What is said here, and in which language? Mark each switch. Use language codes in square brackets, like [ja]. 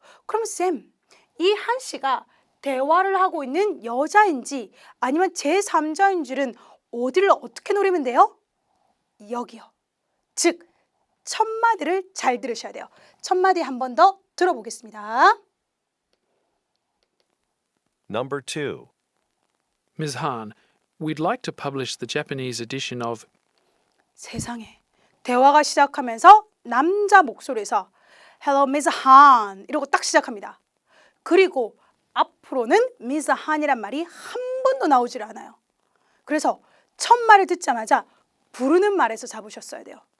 [ko] 그럼 쌤, 이 한 씨가 대화를 하고 있는 여자인지 아니면 제3자인지는 어디를 어떻게 노리면 돼요? 여기요. 즉, 첫 마디를 잘 들으셔야 돼요. 첫 마디 한 번 더 들어보겠습니다. [en] Number 2. Ms. Han, we'd like to publish the Japanese edition of [ko] 세상에. 대화가 시작하면서 남자 목소리에서 [en] Hello, Miss Han [ko] 이러고 딱 시작합니다. 그리고 앞으로는 Miss Han이란 말이 한 번도 나오질 않아요. 그래서 첫 말을 듣자마자 부르는 말에서 잡으셨어야 돼요.